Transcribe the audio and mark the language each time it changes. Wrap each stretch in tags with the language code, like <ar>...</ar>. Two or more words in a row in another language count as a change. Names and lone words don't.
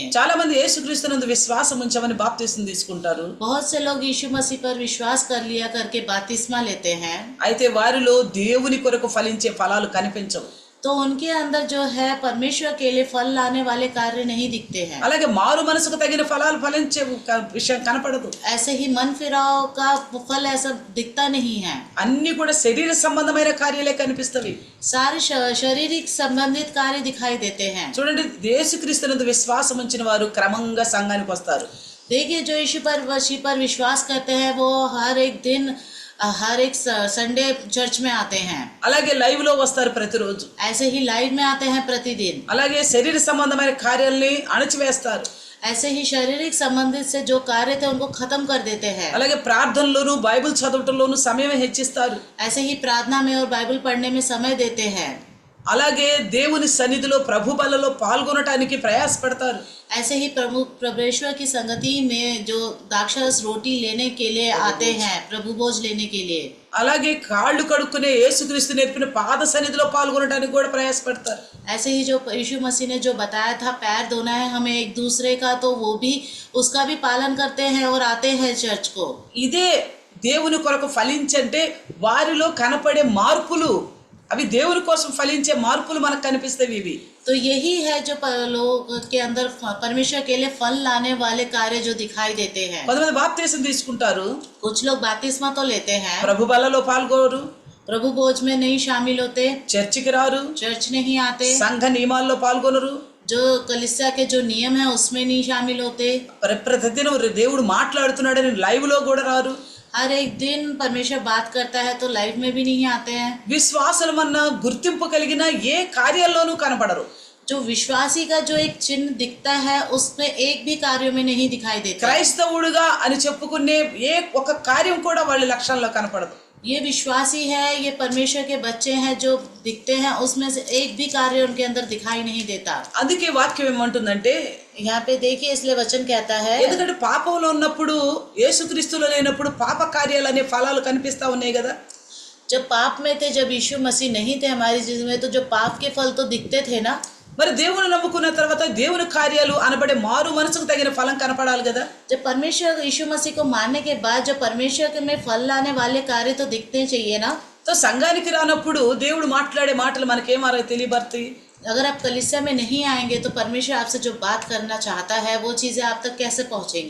<te>చాలా మంది యేసుక్రీస్తునందు విశ్వాసం ఉంచమని బాప్తిస్మం తీసుకుంటారు.</te> <hi>बहुत से लोग यीशु मसीह पर विश्वास कर लिया करके बपतिस्मा लेते हैं,</hi> <te>అయితే వారిలో దేవుని కొరకు ఫలించే ఫలాలు కనిపించవు.</te> <hi>तो उनके अंदर जो है परमेश्वर के लिए फल लाने वाले कार्य नहीं दिखते हैं।</hi> <te>అలాగే మారు మనసుకు తగిన ఫలాలు ఫలించే విషయం కనపడదు.</te> <hi>ऐसे ही मन फिराव का फल ऐसा दिखता नहीं है।</hi> <te>అన్ని కూడా శరీర సంబంధమైన కార్యాలే కనిపిస్తవి.</te> <hi>सारे शारीरिक संबंधित कार्य दिखाई देते हैं।</hi> <te>చూడండి, యేసుక్రీస్తునందు విశ్వాసం ఉంచిన వారు క్రమంగా సంఘానికి వస్తారు.</te> <hi>देखिए, जो यीशु पर विश्वास करते हैं वो हर एक दिन हर एक संडे चर्च में आते हैं।</hi> <te>అలాగే లైవ్ లో వస్తారు ప్రతిరోజు.</te> <hi>ऐसे ही लाइव में आते हैं प्रतिदिन।</hi> <te>అలాగే శరీర సంబంధమైన కార్యాలని అణచివేస్తారు.</te> <hi>ऐसे ही शारीरिक संबंधित से जो कार्य थे उनको खत्म कर देते हैं।</hi> <te>అలాగే ప్రార్థనలోను బైబిల్ చదవటంలోను సమయం హెచ్చిస్తారు.</te> <hi>ऐसे ही प्रार्थना में और बाइबल पढ़ने में समय देते हैं।</hi> <te>అలాగే దేవుని సన్నిధిలో ప్రభు బలలో పాల్గొనటానికి ప్రయాసపడతారు.</te> <hi>ऐसे ही प्रभु परमेश्वर की संगति में जो दाक्षरस रोटी लेने के लिए आते हैं, प्रभु भोज लेने के लिए।</hi> <te>అలాగే కాళ్ళు కడుక్కునే యేసుక్రీస్తు నేర్పిన పాద సన్నిధిలో పాల్గొనడానికి కూడా ప్రయాసపడతారు.</te> <hi>ऐसे ही जो यीशु मसीह ने जो बताया था पैर धोना है हमें एक दूसरे का, तो वो भी उसका भी पालन करते हैं और आते हैं चर्च को।</hi> <te>ఇదే దేవుని కొరకు ఫలించంటే వారిలో కనపడే మార్పులు, అవి దేవుని కోసం ఫలించే మార్పులు మనకు కనిపిస్తాయి. ఇవి</te> <hi>तो यही है जो लोग के अंदर परमेश्वर के लिए फल लाने वाले कार्य जो दिखाई देते हैं।</hi> <te>కొంతమంది బాప్తిసం తీసుకుంటారు,</te> <hi>कुछ लोग बपतिस्मा तो लेते हैं,</hi> <te>ప్రభు బలలో పాల్గొనరు,</te> <hi>प्रभु भोज में नहीं शामिल होते,</hi> <te>చర్చికి రారు,</te> <hi>चर्च नहीं आते,</hi> <te>సంఘ నియమాల్లో పాల్గొనరు,</te> <hi>जो कलीसिया के जो नियम है उसमें नहीं शामिल होते,</hi> <te>ప్రతిదినం దేవుడు మాట్లాడుతున్నాడని లైవ్ లో కూడా రారు.</te> <hi>हर एक दिन परमेश्वर बात करता है तो लाइव में भी नहीं आते हैं।</hi> <te>విశ్వాసమన్న గుర్తింపు కలిగిన ఏ కార్యాల్లోనూ కనపడరు.</te> <hi>जो विश्वासी का जो एक चिन्ह दिखता है उसमें एक भी कार्यों में नहीं दिखाई देता।</hi> <te>క్రైస్తవుడుగా అని చెప్పుకునే ఏ ఒక కార్యం కూడా వాళ్ళ లక్ష్యాల్లో కనపడదు.</te> <hi>ये विश्वासी है, ये परमेश्वर के बच्चे हैं जो दिखते हैं, उसमें से एक भी कार्य उनके अंदर दिखाई नहीं देता।</hi> <te>అందుకే వాక్యం ఏమంటుందంటే,</te> <hi>यहाँ पे देखिए, इसलिए वचन कहता है,</hi> <te>ఎందుకంటే పాపంలో ఉన్నప్పుడు యేసుక్రీస్తులో లేనప్పుడు పాప కార్యాలు అనే ఫలాలు కనిపిస్తా ఉన్నాయి కదా.</te> <hi>जब पाप में थे, जब यीशु मसीह नहीं थे हमारी जिंदगी में, तो जो पाप के फल तो दिखते थे ना।</hi> <te>మరి దేవుని నమ్ముకున్న తర్వాత దేవుని కార్యాలు అనబడే మారు మనసుకు తగిన ఫలం కనపడాలి కదా.</te> <hi>जब परमेश्वर यीशु मसीह को मानने के बाद जो परमेश्वर के में फल लाने वाले कार्य तो दिखते चाहिए ना।</hi> <te>తో సంఘానికి రానప్పుడు దేవుడు మాట్లాడే మాటలు మనకేమారో తెలియబడతాయి.</te> <hi>अगर आप कलीसिया में नहीं आएंगे तो परमेश्वर आपसे जो बात करना चाहता है वो चीजें आप तक कैसे पहुंचेंगी।</hi>